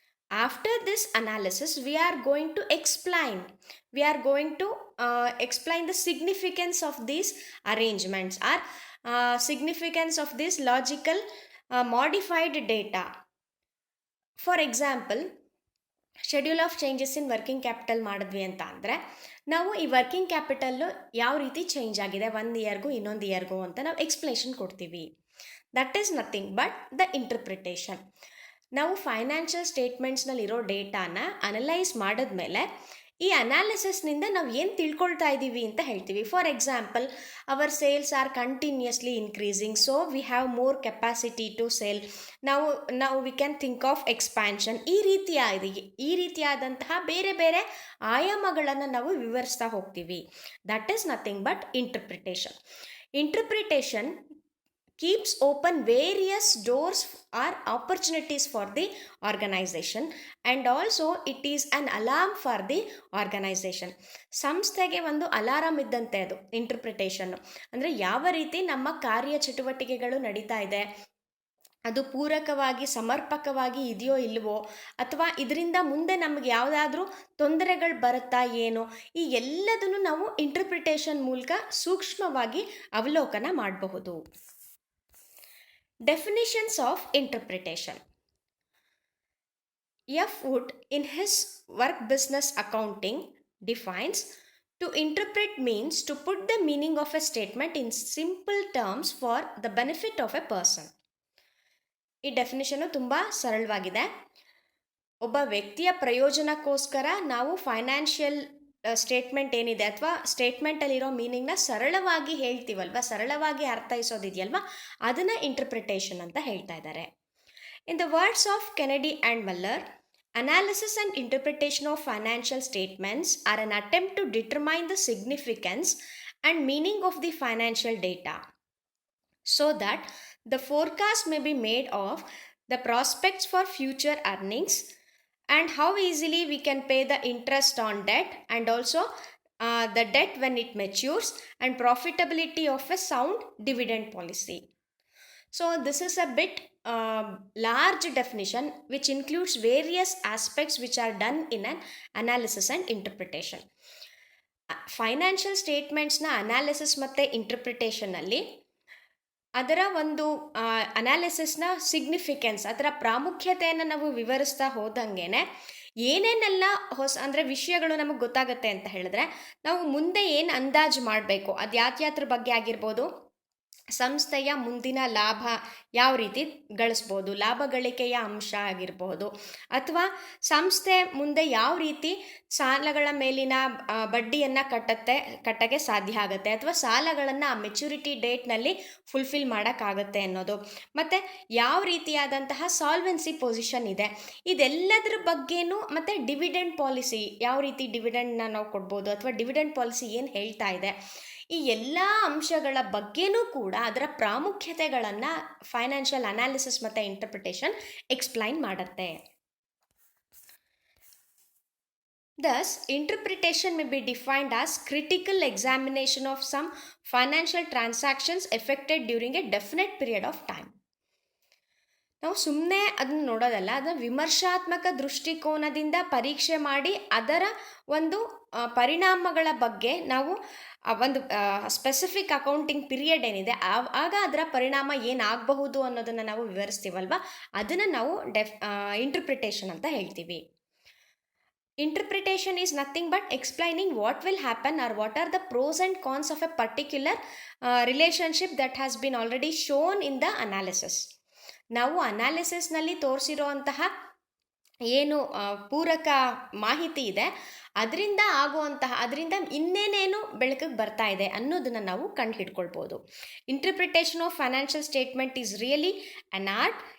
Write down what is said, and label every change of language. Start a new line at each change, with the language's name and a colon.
English: After this analysis we are going to explain the significance of these arrangements or significance of this logical modified data. For example, schedule of changes in working capital
Kannada: ಮಾಡಿದ್ವಿ ಅಂತ ಅಂದರೆ ನಾವು ಈ working capital ಯಾವ ರೀತಿ change ಆಗಿದೆ ಒಂದು ಇಯರ್ಗೂ ಇನ್ನೊಂದು ಇಯರ್ಗೂ ಅಂತ ನಾವು ಎಕ್ಸ್ಪ್ಲೇಷನ್ ಕೊಡ್ತೀವಿ.
English: That is nothing but the interpretation.
Kannada: ನಾವು ಫೈನಾನ್ಷಿಯಲ್ ಸ್ಟೇಟ್ಮೆಂಟ್ಸ್ನಲ್ಲಿರೋ ಡೇಟಾನ ಅನಲೈಸ್ ಮಾಡಿದ್ಮೇಲೆ ಈ ಅನಾಲಿಸಿಸ್ನಿಂದ ನಾವು ಏನು ತಿಳ್ಕೊಳ್ತಾ ಇದ್ದೀವಿ ಅಂತ ಹೇಳ್ತೀವಿ.
English: For example, our sales are continuously increasing, so we have more capacity to sale.
Kannada: ನಾವು
English: We can think of expansion.
Kannada: ಈ ರೀತಿಯಾದಂತಹ ಬೇರೆ ಬೇರೆ ಆಯಾಮಗಳನ್ನು ನಾವು ವಿವರಿಸ್ತಾ ಹೋಗ್ತೀವಿ.
English: That is nothing but interpretation. Interpretation keeps open various doors or opportunities for the organization and also it is an alarm for the organization.
Kannada: ಸಂಸ್ಥೆಗೆ ಒಂದು ಅಲಾರಾಮ್ ಇದ್ದಂತೆ ಅದು ಇಂಟರ್ಪ್ರಿಟೇಷನ್. ಅಂದರೆ ಯಾವ ರೀತಿ ನಮ್ಮ ಕಾರ್ಯಚಟುವಟಿಕೆಗಳು ನಡೀತಾ ಇದೆ, ಅದು ಪೂರಕವಾಗಿ ಸಮರ್ಪಕವಾಗಿ ಇದೆಯೋ ಇಲ್ವೋ, ಅಥವಾ ಇದರಿಂದ ಮುಂದೆ ನಮಗೆ ಯಾವುದಾದ್ರೂ ತೊಂದರೆಗಳು ಬರುತ್ತಾ ಏನೋ, ಈ ಎಲ್ಲದನ್ನು ನಾವು ಇಂಟರ್ಪ್ರಿಟೇಷನ್ ಮೂಲಕ ಸೂಕ್ಷ್ಮವಾಗಿ ಅವಲೋಕನ ಮಾಡಬಹುದು.
English: Definitions of interpretation. F. Wood in his work Business Accounting defines, to interpret means to put the meaning of a statement in simple terms for the benefit of a person.
Kannada: ಈ ಡೆಫಿನಿಷನ್ನು ತುಂಬ ಸರಳವಾಗಿದೆ. ಒಬ್ಬ ವ್ಯಕ್ತಿಯ ಪ್ರಯೋಜನಕ್ಕೋಸ್ಕರ ನಾವು ಫೈನಾನ್ಷಿಯಲ್ ಸ್ಟೇಟ್ಮೆಂಟ್ ಏನಿದೆ ಅಥವಾ ಸ್ಟೇಟ್ಮೆಂಟಲ್ಲಿರೋ ಮೀನಿಂಗ್ನ ಸರಳವಾಗಿ ಹೇಳ್ತೀವಲ್ವ, ಸರಳವಾಗಿ ಅರ್ಥೈಸೋದಿದೆಯಲ್ವ, ಅದನ್ನು ಇಂಟರ್ಪ್ರಿಟೇಷನ್ ಅಂತ ಹೇಳ್ತಾ ಇದ್ದಾರೆ.
English: In the words of Kennedy and Muller, analysis and interpretation of financial statements are an attempt to determine the significance and meaning of the financial data so that the forecast may be made of the prospects for future earnings and how easily we can pay the interest on debt and also the debt when it matures and profitability of a sound dividend policy. So this is a bit large definition which includes various aspects which are done in an analysis and interpretation.
Kannada: Financial ಸ್ಟೇಟ್ಮೆಂಟ್ಸ್ನ analysis ಮತ್ತು ಇಂಟರ್ಪ್ರಿಟೇಷನಲ್ಲಿ ಅದರ ಒಂದು ಅನಾಲಿಸಿಸ್ನ significance, ಅದರ ಪ್ರಾಮುಖ್ಯತೆಯನ್ನು ನಾವು ವಿವರಿಸ್ತಾ ಹೋದಂಗೆ ಏನೇನೆಲ್ಲ ಅಂದರೆ ವಿಷಯಗಳು ನಮಗೆ ಗೊತ್ತಾಗುತ್ತೆ ಅಂತ ಹೇಳಿದ್ರೆ, ನಾವು ಮುಂದೆ ಏನು ಅಂದಾಜು ಮಾಡಬೇಕು, ಅದು ಯಾತ್ಯಾತ್ರ ಬಗ್ಗೆ ಆಗಿರ್ಬೋದು, ಸಂಸ್ಥೆಯ ಮುಂದಿನ ಲಾಭ ಯಾವ ರೀತಿ ಗಳಿಸ್ಬೋದು, ಲಾಭ ಗಳಿಕೆಯ ಅಂಶ ಆಗಿರಬಹುದು, ಅಥವಾ ಸಂಸ್ಥೆ ಮುಂದೆ ಯಾವ ರೀತಿ ಸಾಲಗಳ ಮೇಲಿನ ಬಡ್ಡಿಯನ್ನು ಕಟ್ಟಕ್ಕೆ ಸಾಧ್ಯ ಆಗುತ್ತೆ, ಅಥವಾ ಸಾಲಗಳನ್ನು ಆ ಮೆಚುರಿಟಿ ಡೇಟ್ನಲ್ಲಿ ಫುಲ್ಫಿಲ್ ಮಾಡೋಕ್ಕಾಗತ್ತೆ ಅನ್ನೋದು, ಮತ್ತು ಯಾವ ರೀತಿಯಾದಂತಹ ಸಾಲ್ವೆನ್ಸಿ ಪೊಸಿಷನ್ ಇದೆ, ಇದೆಲ್ಲದರ ಬಗ್ಗೆನೂ, ಮತ್ತು ಡಿವಿಡೆಂಡ್ ಪಾಲಿಸಿ ಯಾವ ರೀತಿ ಡಿವಿಡೆಂಡ್ನ ನಾವು ಕೊಡ್ಬೋದು, ಅಥವಾ ಡಿವಿಡೆಂಡ್ ಪಾಲಿಸಿ ಏನು ಹೇಳ್ತಾ ಇದೆ, ಈ ಎಲ್ಲ ಅಂಶಗಳ ಬಗ್ಗೆನೂ ಕೂಡ ಅದರ ಪ್ರಾಮುಖ್ಯತೆಗಳನ್ನು ಫೈನಾನ್ಷಿಯಲ್ ಅನಾಲಿಸಿಸ್ ಮತ್ತು ಇಂಟರ್ಪ್ರಿಟೇಷನ್ ಎಕ್ಸ್ಪ್ಲೈನ್ ಮಾಡುತ್ತೆ.
English: Thus, interpretation may be defined as critical examination of some financial transactions effected during a definite period of time.
Kannada: ನಾವು ಸುಮ್ಮನೆ ಅದನ್ನು ನೋಡೋದಲ್ಲ, ಅದನ್ನು ವಿಮರ್ಶಾತ್ಮಕ ದೃಷ್ಟಿಕೋನದಿಂದ ಪರೀಕ್ಷೆ ಮಾಡಿ ಅದರ ಒಂದು ಪರಿಣಾಮಗಳ ಬಗ್ಗೆ ನಾವು ಒಂದು ಸ್ಪೆಸಿಫಿಕ್ ಅಕೌಂಟಿಂಗ್ ಪೀರಿಯಡ್ ಏನಿದೆ ಆಗ ಅದರ ಪರಿಣಾಮ ಏನಾಗಬಹುದು ಅನ್ನೋದನ್ನು ನಾವು ವಿವರಿಸ್ತೀವಲ್ವ, ಅದನ್ನು ನಾವು ಇಂಟರ್ಪ್ರಿಟೇಷನ್ ಅಂತ ಹೇಳ್ತೀವಿ.
English: Interpretation is nothing but explaining what will happen or what are the pros and cons of a particular relationship that has been already shown in the analysis.
Kannada: ನಾವು ಅನಾಲಿಸಿಸ್ನಲ್ಲಿ ತೋರಿಸಿರೋ ಅಂತಹ ಏನು ಪೂರಕ ಮಾಹಿತಿ ಇದೆ, ಅದರಿಂದ ಇನ್ನೇನೇನು ಬೆಳಕಿಗೆ ಬರ್ತಾ ಇದೆ ಅನ್ನೋದನ್ನು ನಾವು ಕಂಡು ಹಿಡ್ಕೊಳ್ಬೋದು.
English: Interpretation of financial statement is really an art.